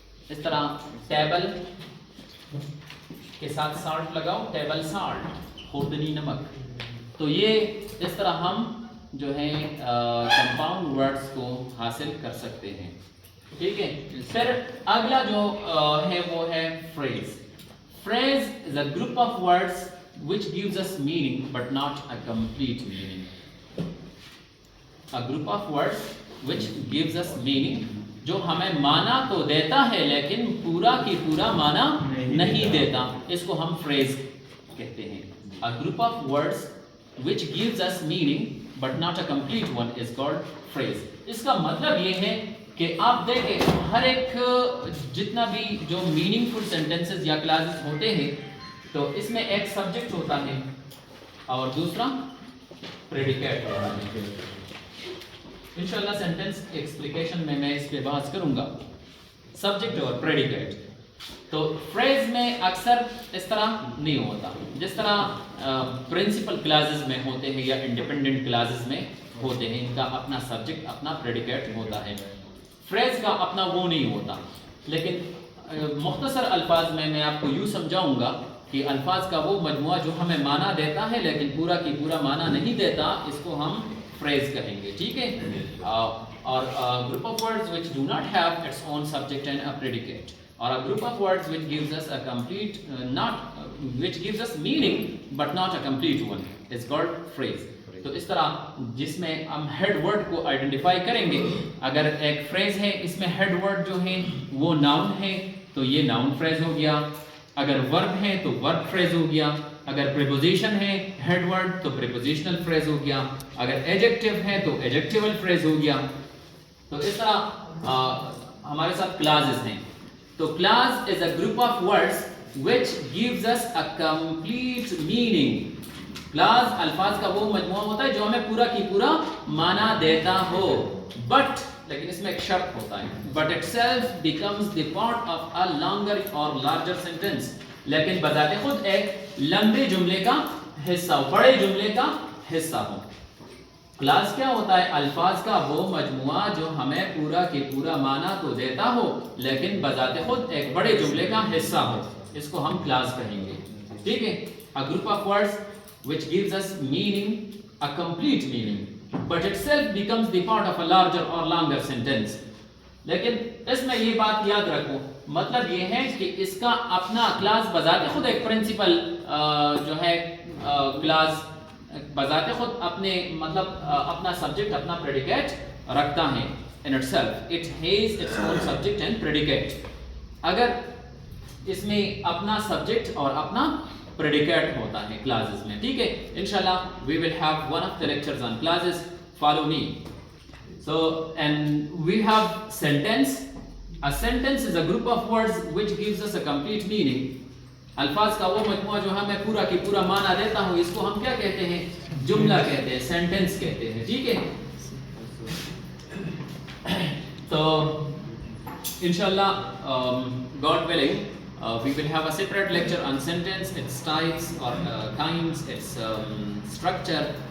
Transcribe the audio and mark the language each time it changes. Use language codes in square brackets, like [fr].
[ur] اس طرح ٹیبل کے ساتھ سالٹ لگاؤ، ٹیبل سالٹ، خوردنی نمک. تو یہ اس طرح ہم جو ہے کمپاؤنڈ ورڈز کو حاصل کر سکتے ہیں. ٹھیک ہے، پھر اگلا جو ہے وہ ہے freeze. [en] Phrase is a group of words which gives us meaning but not a complete meaning. A group of words which gives us meaning [ur] جو ہمیں معنی تو دیتا ہے لیکن پورا کی پورا معنی نہیں دیتا، اس کو ہم phrase کہتے ہیں. [en] A group of words which gives us meaning but not a complete one is called phrase. [ur] اس کا مطلب یہ ہے کہ آپ دیکھیں ہر ایک جتنا بھی جو میننگ فل سینٹینسز یا کلاسز ہوتے ہیں تو اس میں ایک سبجیکٹ ہوتا ہے اور دوسرا پریڈیکیٹ ہوتا ہے. انشاءاللہ سینٹینس ایکسپلیکیشن میں اس پہ بحث کروں گا، سبجیکٹ اور پریڈیکیٹ. تو فریز میں اکثر اس طرح نہیں ہوتا جس طرح پرنسپل کلاسز میں ہوتے ہیں یا انڈیپینڈنٹ کلاسز میں ہوتے ہیں. ان کا اپنا سبجیکٹ اپنا پریڈیکیٹ ہوتا ہے. فریز کا اپنا وہ نہیں ہوتا. لیکن مختصر الفاظ میں آپ کو یوں سمجھاؤں گا کہ الفاظ کا وہ مجموعہ جو ہمیں معنی دیتا ہے لیکن پورا کی پورا معنی نہیں دیتا، اس کو ہم فریز کہیں گے. ٹھیک ہے، اور [en] Group of words which do not have its own subject and a predicate, or a group of words which gives us a complete which gives us meaning but not a complete one is called phrase. [ur] تو اس طرح جس میں ہم head word کو identify کریں گے، اگر ایک فریز ہے اس میں ہیڈ ورڈ جو ہے وہ ناؤن ہے تو یہ ناؤن فریز ہو گیا. اگر ورب ہے تو ورب فریز ہو گیا. اگر پریپوزیشن ہے ہیڈ ورڈ تو پریپوزیشنل فریز ہو گیا. اگر ایڈجیکٹیو ہے تو ایڈجیکٹیول فریز ہو گیا. تو اس طرح ہمارے ساتھ کلاسز ہیں. [en] تو clause is a group of words which gives us a complete meaning. [ur] Class الفاظ کا وہ مجموعہ ہوتا ہے جو ہمیں پورا کی پورا معنی دیتا ہو، بٹ لیکن اس میں ایک شرط ہوتا ہے، [en] But itself becomes the part of a longer or larger sentence. [ur] لیکن بذات خود ایک لمبے جملے کا حصہ ہو، بڑے جملے کا حصہ ہو. کلاس کیا ہوتا ہے؟ الفاظ کا وہ مجموعہ جو ہمیں پورا کی پورا معنی تو دیتا ہو لیکن بذات خود ایک بڑے جملے کا حصہ ہو، اس کو ہم کلاس کہیں گے. ٹھیک ہے، [en] a group of words which gives us meaning, a complete meaning, but itself becomes the part of a larger or longer sentence. [ur] لیکن اس میں یہ بات یاد رکھو، مطلب یہ ہے کہ اس کا اپنا کلاس بذات خود ایک پرنسپل جو ہے کلاس بذات خود اپنے مطلب اپنا سبجیکٹ اپنا پریڈیکیٹ رکھتا ہے. [en] in itself it has its own subject and predicate. [ur] اگر اس میں اپنا سبجیکٹ اور اپنا پریڈیکیٹ ہوتا ہے کلاسز میں. ٹھیک ہے، [en] انشاءاللہ we will have one of the lectures on classes. Follow me. So and we have sentence. A sentence is a group of words which gives us a complete meaning. [ur] الفاظ کا وہ مجموعہ جو ہمیں پورا کی پورا معنی دیتا ہو، اس کو ہم کیا کہتے ہیں؟ جملہ کہتے ہیں، سینٹینس کہتے ہیں. ٹھیک ہے، تو انشاءاللہ [en] God willing we will have a separate lecture on sentence, its types or kinds, its structure.